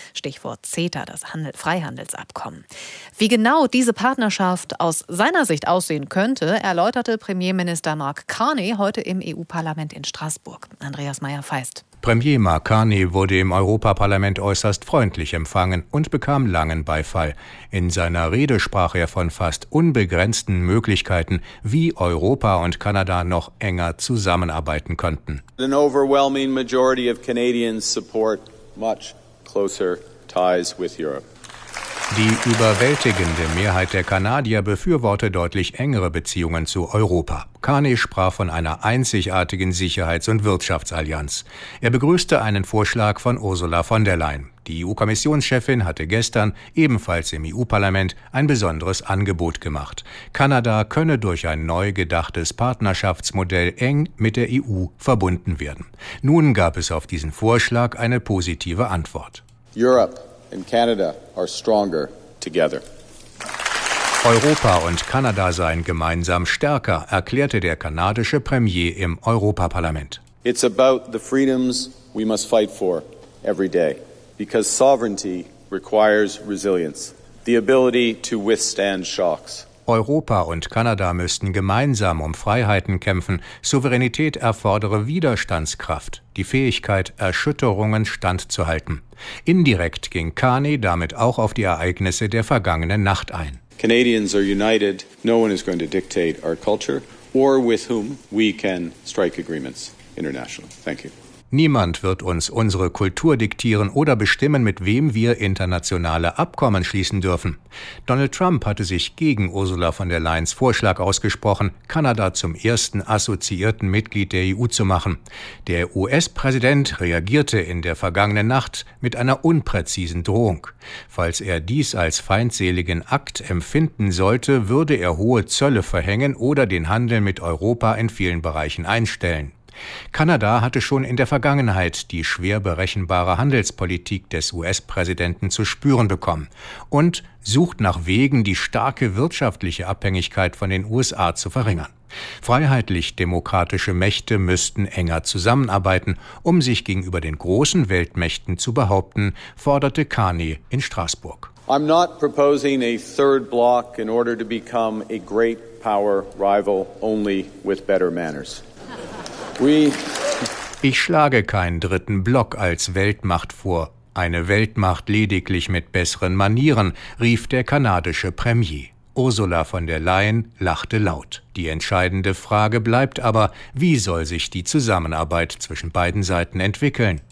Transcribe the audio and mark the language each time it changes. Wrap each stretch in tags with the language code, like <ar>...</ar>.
<de>Stichwort CETA, das Freihandelsabkommen. Wie genau diese Partnerschaft aus seiner Sicht aussehen könnte, erläuterte Premierminister Mark Carney heute im EU-Parlament in Straßburg. Andreas Meyer-Feist. Premier Mark Carney wurde im Europaparlament äußerst freundlich empfangen und bekam langen Beifall. In seiner Rede sprach er von fast unbegrenzten Möglichkeiten, wie Europa und Kanada noch enger zusammenarbeiten könnten.</de> <en>An overwhelming majority of Canadians support much closer ties with Europe.</en> <de>Die überwältigende Mehrheit der Kanadier befürwortet deutlich engere Beziehungen zu Europa. Carney sprach von einer einzigartigen Sicherheits- und Wirtschaftsallianz. Er begrüßte einen Vorschlag von Ursula von der Leyen. Die EU-Kommissionschefin hatte gestern ebenfalls im EU-Parlament ein besonderes Angebot gemacht. Kanada könne durch ein neu gedachtes Partnerschaftsmodell eng mit der EU verbunden werden. Nun gab es auf diesen Vorschlag eine positive Antwort.</de> <en>Europe and Canada are stronger together.</en> <de>Europa und Kanada seien gemeinsam stärker, erklärte der kanadische Premier im Europaparlament.</de> <en>It's about the freedoms we must fight for every day, because sovereignty requires resilience, the ability to withstand shocks.</en> <de>Europa und Kanada müssten gemeinsam um Freiheiten kämpfen. Souveränität erfordere Widerstandskraft, die Fähigkeit, Erschütterungen standzuhalten. Indirekt ging Carney damit auch auf die Ereignisse der vergangenen Nacht ein.</de> <en>Canadians are united. No one is going to dictate our culture or with whom we can strike agreements internationally. Thank you.</en> <de>Niemand wird uns unsere Kultur diktieren oder bestimmen, mit wem wir internationale Abkommen schließen dürfen. Donald Trump hatte sich gegen Ursula von der Leyen's Vorschlag ausgesprochen, Kanada zum ersten assoziierten Mitglied der EU zu machen. Der US-Präsident reagierte in der vergangenen Nacht mit einer unpräzisen Drohung. Falls er dies als feindseligen Akt empfinden sollte, würde er hohe Zölle verhängen oder den Handel mit Europa in vielen Bereichen einstellen. Kanada hatte schon in der Vergangenheit die schwer berechenbare Handelspolitik des US-Präsidenten zu spüren bekommen und sucht nach Wegen, die starke wirtschaftliche Abhängigkeit von den USA zu verringern. Freiheitlich-demokratische Mächte müssten enger zusammenarbeiten, um sich gegenüber den großen Weltmächten zu behaupten, forderte Carney in Straßburg.</de> <en>I'm not proposing a third bloc in order to become a great power rival only with better manners.</en> <de>Ich schlage keinen dritten Block als Weltmacht vor. Eine Weltmacht lediglich mit besseren Manieren, rief der kanadische Premier. Ursula von der Leyen lachte laut. Die entscheidende Frage bleibt aber, wie soll sich die Zusammenarbeit zwischen beiden Seiten entwickeln?</de>